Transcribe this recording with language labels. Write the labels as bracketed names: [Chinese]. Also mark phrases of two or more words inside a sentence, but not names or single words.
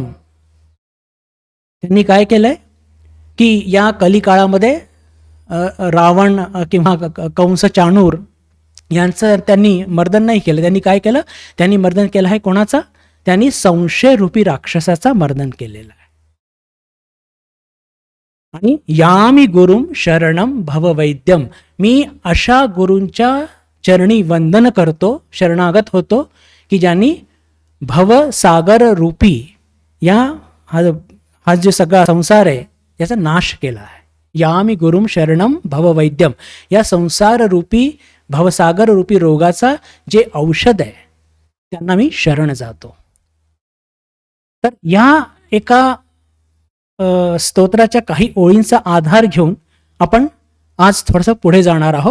[Marathi] त्यांनी काय केलंय की या कलिकाळामध्ये रावण किंवा कंस चाणूर यांचं त्यांनी मर्दन नाही केलं. त्यांनी काय केलं, त्यांनी मर्दन केलं आहे कोणाचा, त्यांनी संशय रूपी राक्षसाचा मर्दन केलेलं आहे. [Sanskrit] आणि यामी गुरुम शरणम भववैद्यम. [Marathi] मी अशा गुरूंच्या चरणी वंदन करतो, शरणागत होतो की ज्यांनी भवसागर रूपी हा जो सगळा संसार आहे याचा नाश केला आहे. [Sanskrit] यामी गुरुम शरणम भववैद्यम. [Marathi] या संसार रूपी भवसागर रूपी रोगाचा जे औषध आहे त्यांना मी शरण जातो. तर या एका स्तोत्राच्या काही ओळींचा आधार घेऊन आपण आज थोडंसं पुढे जाणार आहोत.